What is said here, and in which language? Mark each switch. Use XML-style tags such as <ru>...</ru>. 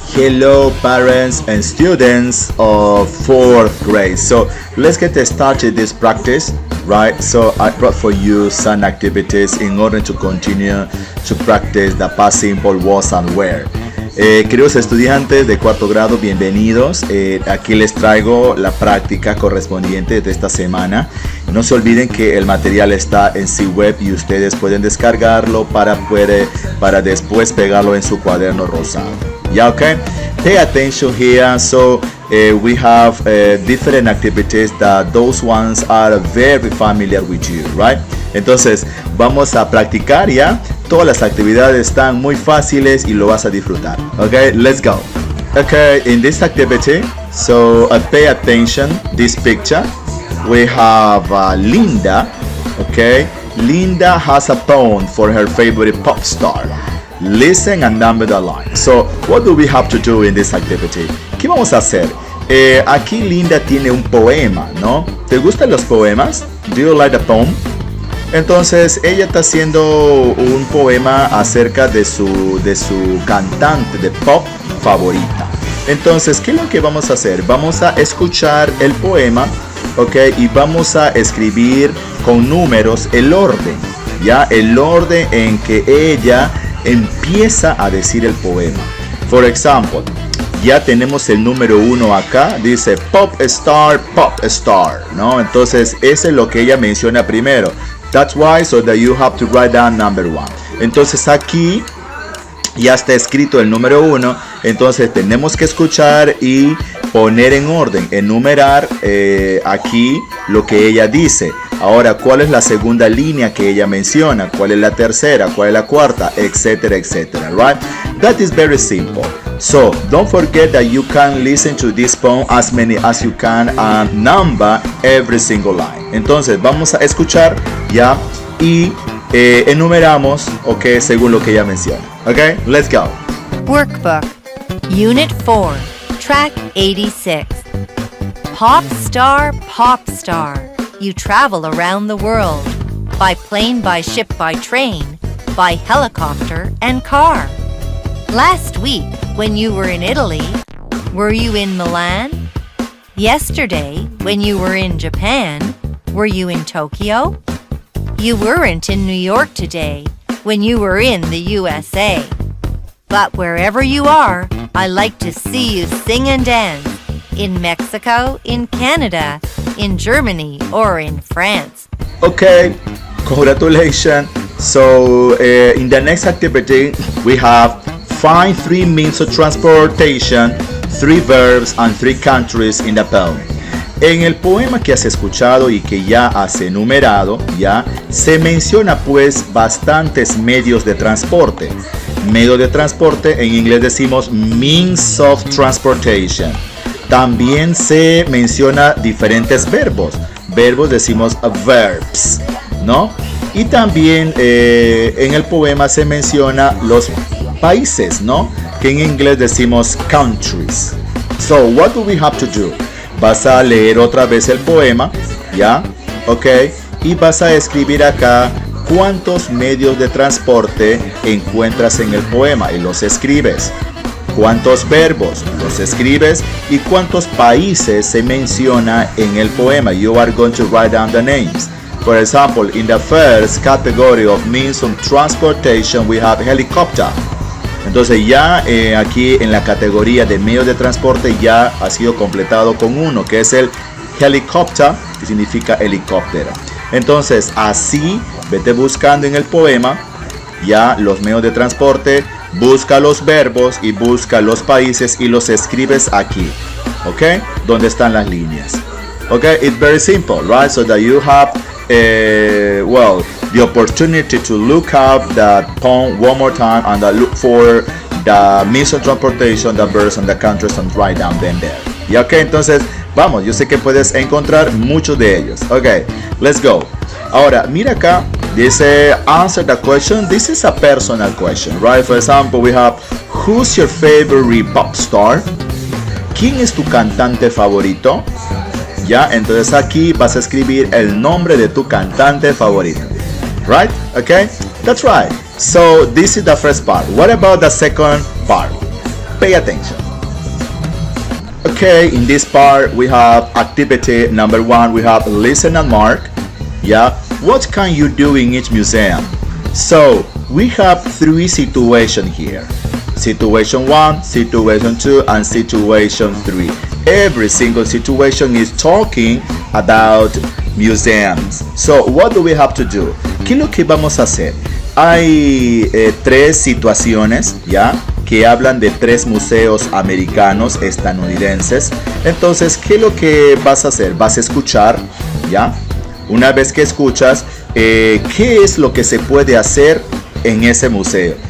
<en>Hello parents and students of 4th grade. So let's get started this practice, right? So I brought for you some activities in order to continue to practice the past simple was and were.</en> <es>Queridos estudiantes de cuarto grado, bienvenidos. Aquí les traigo la práctica correspondiente de esta semana. No se olviden que el material está en C-Web y ustedes pueden descargarlo para después pegarlo en su cuaderno rosado.</es> <en>Yeah, okay? Pay attention here. So we have different activities that those ones are very familiar with you, right?</en> <es>Entonces vamos a practicar ya. Todas las actividades están muy fáciles y lo vas a disfrutar.</es> <en>Okay, let's go. Okay, in this activity, so pay attention. This picture, we have Linda. Okay, Linda has a poem for her favorite pop star. Listen and number the line. So, what do we have to do in this activity?</en> <es>¿Qué vamos a hacer? Aquí Linda tiene un poema, ¿no? ¿Te gustan los poemas?</es> <en>Do you like the poem?</en> <es>Entonces ella está haciendo un poema acerca de su cantante de pop favorita. Entonces, ¿qué es lo que vamos a hacer? Vamos a escuchar el poema, ¿ok? Y vamos a escribir con números el orden, ¿ya? El orden en que ella empieza a decir el poema.</es> <en>For example,</en> <es>ya tenemos el número 1 acá, dice pop star, ¿no? Entonces, ese es lo que ella menciona primero.</es> <en>That's why, so that you have to write down number 1.</en> <es>Entonces aquí ya está escrito el número 1. Entonces tenemos que escuchar y poner en orden, enumerar aquí lo que ella dice. Ahora, ¿cuál es la segunda línea que ella menciona? ¿Cuál es la tercera? ¿Cuál es la cuarta? Etcétera, etcétera, right?</es> <en>That is very simple. So, don't forget that you can listen to this poem as many as you can and number every single line.</en> <es>Entonces, vamos a escuchar ya y enumeramos, ok, según lo que ella menciona.</es> <en>Ok, let's go. Workbook, Unit 4, Track 86. Pop star, you travel around the world. By plane, by ship, by train, by helicopter and car. Last week, when you were in Italy, were you in Milan? Yesterday, when you were in Japan, were you in Tokyo? You weren't in New York today, when you were in the USA. But wherever you are, I like to see you sing and dance. In Mexico, in Canada, in Germany, or in France. Okay, congratulations. So, in the next activity, we have find 3 means of transportation, 3 verbs, and 3 countries in the poem.</en> <es>En el poema que has escuchado y que ya has enumerado, ya se menciona pues bastantes medios de transporte. Medio de transporte, en inglés decimos means of transportation. También se menciona diferentes verbos. Verbos decimos verbs, ¿no? Y también en el poema se menciona los países, ¿no? Que en inglés decimos countries.</es> <en>So, what do we have to do?</en> <es>Vas a leer otra vez el poema, ¿ya? Ok. Y vas a escribir acá cuántos medios de transporte encuentras en el poema y los escribes. Cuántos verbos los escribes y cuántos países se menciona en el poema.</es> <en>You are going to write down the names. For example, in the first category of means of transportation, we have helicopter.</en> <es>Entonces ya aquí en la categoría de medios de transporte ya ha sido completado con uno, que es el helicopter, que significa helicóptero. Entonces así vete buscando en el poema ya los medios de transporte, busca los verbos y busca los países y los escribes aquí, ¿ok? Donde están las líneas.</es> <en>Ok, it's very simple, right? So that you have the opportunity to look up the poem one more time and look for the means of transportation, the verbs and the countries and write down them there.</en> <es>Y ok, entonces vamos, yo sé que puedes encontrar muchos de ellos.</es> <en>Ok, let's go.</en> <es>Ahora, mira acá, dice</es> <en>answer the question. This is a personal question, right? For example, we have who's your favorite pop star?</en> <es>¿Quién es tu cantante favorito? Ya, entonces aquí vas a escribir el nombre de tu cantante favorito.</es> <en>Right? Okay? That's right. So this is the first part. What about the second part? Pay attention. Okay, in this part we have activity number 1. We have listen and mark. Yeah, what can you do in each museum? So we have 3 situations here. Situation 1, situation 2, and situation 3. Every single situation is talking about museums. So what do we have to do?</en> <es>¿Qué es lo que vamos a hacer? Hay 3 situaciones, ¿ya? Que hablan de 3 museos americanos estadounidenses. Entonces, ¿qué es lo que vas a hacer? Vas a escuchar, ¿ya? Una vez que escuchas, ¿qué es lo que se puede hacer en ese museo?</es>